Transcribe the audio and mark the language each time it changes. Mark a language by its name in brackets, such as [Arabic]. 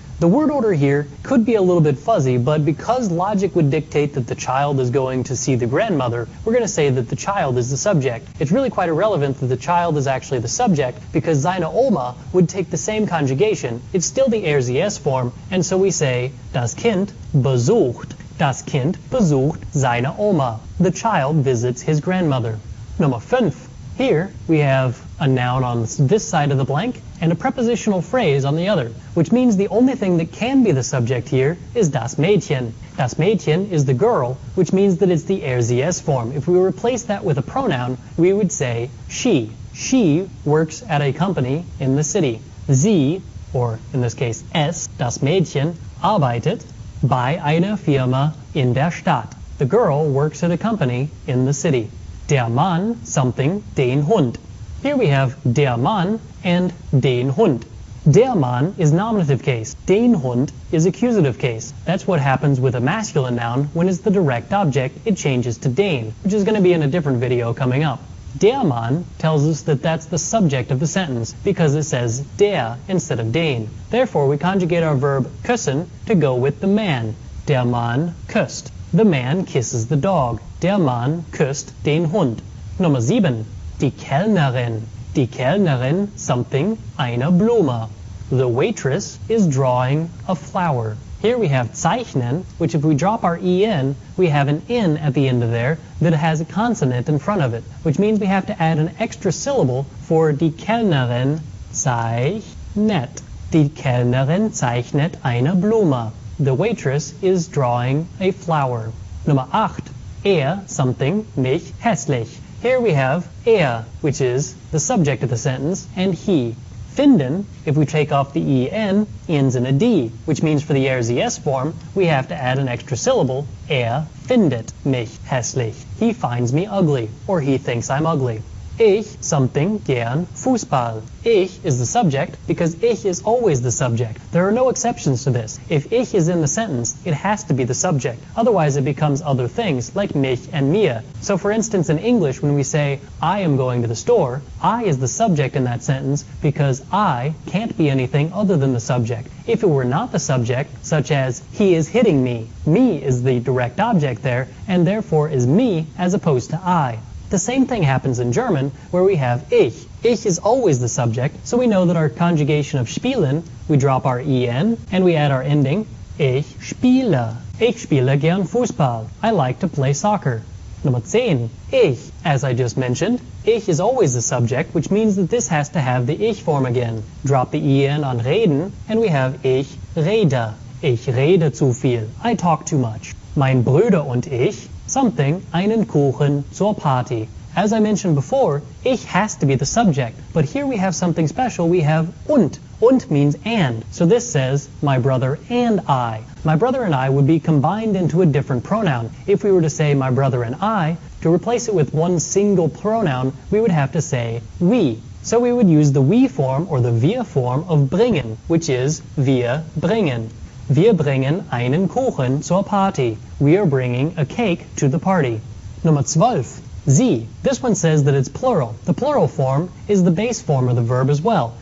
[English] The word order here could be a little bit fuzzy, but because logic would dictate that the child is going to see the grandmother, we're going to say that the child is the subject. It's really quite irrelevant that the child is actually the subject, because seine Oma would take the same conjugation. It's still the er sie es form, and so we say, [German] das Kind besucht. Das Kind besucht seine Oma. [English] The child visits his grandmother. Nummer 5. Here we have a noun on this side of the blank and a prepositional phrase on the other, which means the only thing that can be the subject here is das Mädchen. Das Mädchen is the girl, which means that it's the er sie es form. If we replace that with a pronoun, we would say she. She works at a company in the city. [German] Sie, or in this case es, das Mädchen, arbeitet bei einer Firma in der Stadt. [English] The girl works at a company in the city. Der Mann, something, den Hund. Here we have der Mann and den Hund. Der Mann is nominative case. Den Hund is accusative case. That's what happens with a masculine noun. When it's the direct object, it changes to den, which is going to be in a different video coming up. Der Mann tells us that that's the subject of the sentence because it says der instead of den. Therefore, we conjugate our verb küssen to go with the man. [German] Der Mann küsst. [English] The man kisses the dog. [German] Der Mann küsst den Hund. Nummer 7. Die Kellnerin. Die Kellnerin, something, eine Blume. [English] The waitress is drawing a flower. Here we have zeichnen, which if we drop our en, we have an n at the end of there that has a consonant in front of it, which means we have to add an extra syllable for [German] die Kellnerin zeichnet. Die Kellnerin zeichnet eine Blume. [English] The waitress is drawing a flower. Nummer 8. Something, mich, hässlich. Here we have which is the subject of the sentence, and he. Finden, if we take off the en, ends in a d, which means for the er sie es form, we have to add an extra syllable. [German] Findet mich hässlich. [English] He finds me ugly, or he thinks I'm ugly. [German] Ich, something, gern, Fußball. [English] Ich is the subject because ich is always the subject. There are no exceptions to this. If ich is in the sentence, it has to be the subject. Otherwise it becomes other things like mich and mir. So for instance in English when we say, I am going to the store, I is the subject in that sentence because I can't be anything other than the subject. If it were not the subject, such as he is hitting me is the direct object there, and therefore is me as opposed to I. The same thing happens in German, where we have ich. Ich is always the subject, so we know that our conjugation of spielen, we drop our en, and we add our ending, [German] ich spiele. Ich spiele gern Fußball. [English] I like to play soccer. Nummer 10. Ich. As I just mentioned, ich is always the subject, which means that this has to have the ich form again. Drop the en on reden, and we have ich rede. [German] Ich rede zu viel. [English] I talk too much. [German] Mein Bruder und ich, something, einen Kuchen zur Party. [English] As I mentioned before, ich has to be the subject, but here we have something special. We have und. Und means and. So this says, my brother and I. My brother and I would be combined into a different pronoun. If we were to say my brother and I, to replace it with one single pronoun, we would have to say we. So we would use the we form or the wir form of bringen, which is [German] wir bringen. Wir bringen einen Kuchen zur Party. [English] We are bringing a cake to the party. Nummer 12. Sie. This one says that it's plural. The plural form is the base form of the verb as well.